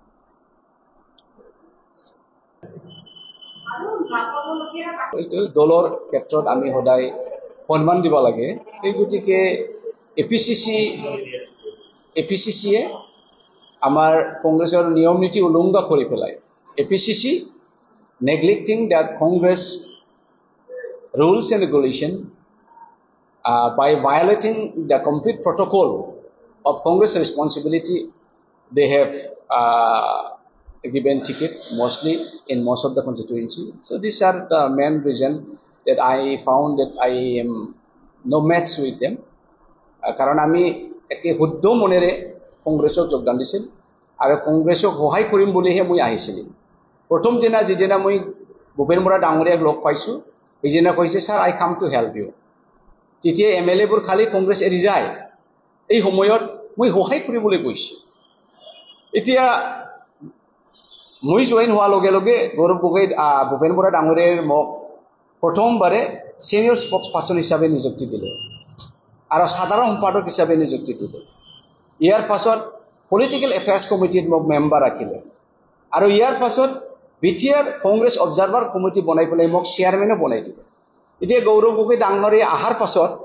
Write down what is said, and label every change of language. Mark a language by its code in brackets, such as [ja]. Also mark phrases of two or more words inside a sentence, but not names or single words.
[as] এইটো দলৰ ক্ষেত্ৰত আমি সদায় সন্মান দিব লাগে এই গতিকে এপিসিসিয়ে আমাৰ কংগ্ৰেছৰ নিয়ম নীতি উলংঘা কৰি পেলাই এপিসিসি [en] neglecting the Congress rules and regulation by violating the complete protocol of Congress responsibility they have given ticket mostly in most of the constituency so these are the main reason that I found that I am no match with them [as] কাৰণ আমি একে শুদ্ধ মনেৰে কংগ্ৰেছক যোগদান দিছিল আৰু কংগ্ৰেছক সহায় কৰিম বুলিহে মই আহিছিল প্ৰথম দিনা যেদিনা মই ভূপেন বৰা ডাঙৰীয়াক লগ পাইছো এইদিনা কৈছে [en] sir I came to help you [as] তেতিয়া এমএলএ বোৰ খালি কংগ্ৰেছ এৰি যায় এই সময়ত মই সহায় কৰিবলৈ গৈছো এতিয়া মই জয়েন হোৱাৰ লগে লগে গৌৰৱ গগৈ ভূপেন বৰা ডাঙৰীয়াৰ মোক প্ৰথমবাৰে [en] senior spokes person [as] হিচাপে নিযুক্তি দিলে আৰু সাধাৰণ সম্পাদক হিচাপে নিযুক্তি দিলে ইয়াৰ পাছত [en] political affairs [as] কমিটিত মোক মেম্বাৰ ৰাখিলে আৰু ইয়াৰ পাছত বিটিআৰ [en] Congress observer committee [as] বনাই পেলাই মোক চেয়াৰম্যানও বনাই দিলে এতিয়া গৌৰৱ গগৈ ডাঙৰীয়া আহাৰ পাছত